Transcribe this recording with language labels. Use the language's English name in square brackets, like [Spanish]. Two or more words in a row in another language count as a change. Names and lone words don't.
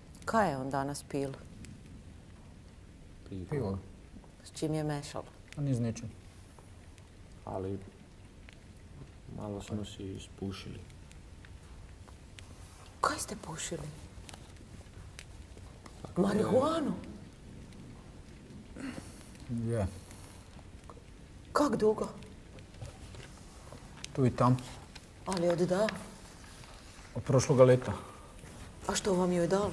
[Croatian] Kaj je on danas pil? Pivo. S čim je mešalo? A ni z ničim. Ali malo smo si ispušili. Kaj ste pušili? Marihuanu? Je. Kak dugo? Tu i tam. Ali od da? Od prošloga leta. A što vam joj dal?